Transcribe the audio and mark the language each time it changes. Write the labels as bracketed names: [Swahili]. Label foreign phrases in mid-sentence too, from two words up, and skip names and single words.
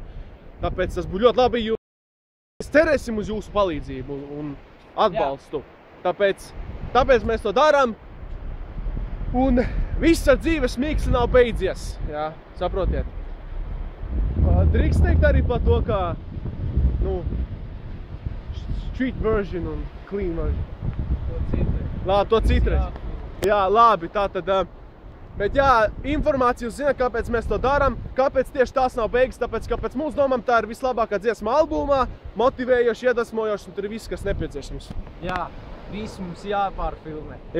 [Latvian] Tāpēc tas būtu ļoti labi, jo mēs cerēsim uz jūsu palīdzību un atbalstu. Tāpēc mēs to darām. Un viss ar Dzīves miksli nav beidzies, jā, saprotiet. Drīkst teikt arī par to, kā, nu, [English] street version un clean version. [Latvian] To citreiz. Jā, labi, tātad, bet jā, informāciju zina, kāpēc mēs to darām, kāpēc tieši tās nav beigas, tāpēc, ka pēc mūsu domām tā ir vislabākā dziesma albumā, motivējoši, iedvesmojoši, un tur ir viss, kas nepieciešams. Jā, viss mums jāpārfilmē.